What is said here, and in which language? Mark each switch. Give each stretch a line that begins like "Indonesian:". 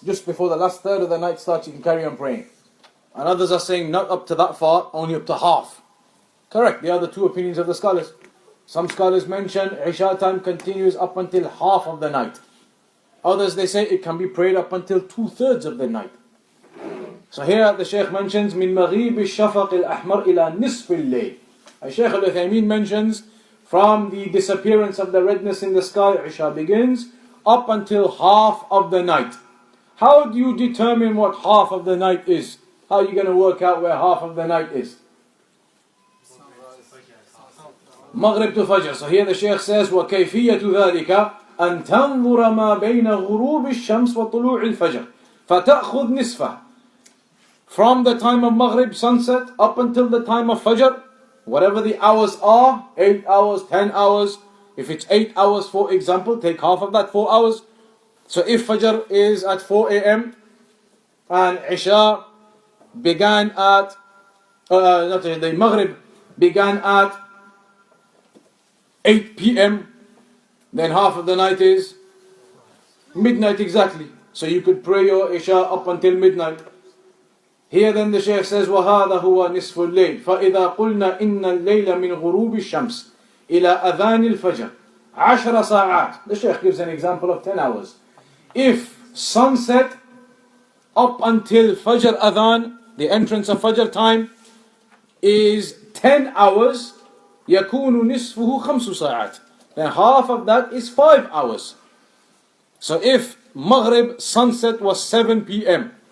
English: Just before the last third of the night starts, you can carry on praying. And others are saying not up to that far, only up to half. Correct, they are the two opinions of the scholars. Some scholars mention Isha time continues up until half of the night. Others they say it can be prayed up until 2/3 of the night. So here the Shaykh mentions
Arabic: من مغيب الشفق الأحمر إلى نصف الليل.
English: Shaykh al-Uthaymeen mentions from the disappearance of the redness in the sky, Isha begins up until half of the night. How do you determine what half of the night is? How are you going to work out where half of the night is? Maghrib to Fajr. So here the Shaykh says
Arabic: وكيفية ذلك أن تنظر ما بين غروب الشمس وطلوع الفجر فتأخذ نصفه.
English: From the time of Maghrib, sunset, up until the time of Fajr, whatever the hours are, 8 hours, 10 hours. If it's 8 hours, for example, take half of that, 4 hours. So if Fajr is at 4 a.m. and Isha began at not the Maghrib began at 8 p.m., then half of the night is midnight exactly. So you could pray your Isha up until midnight. Here then the Shaykh says,
Arabic: وَهَذَا هُوَ نِصْفُ اللَّيْلِ فَإِذَا قُلْنَا إِنَّ اللَّيْلَ مِنْ غُرُوبِ الشَّمْسِ إِلَى أَذَانِ الْفَجْرِ 10 ساعات.
English: The Shaykh gives an example of 10 hours. If sunset up until Fajr Adhan, the entrance of Fajr time, is 10 hours,
Arabic: يَكُونُ نِصْفُهُ 5 ساعات.
English: Then half of that is 5 hours. So if Maghrib sunset was 7 p.m.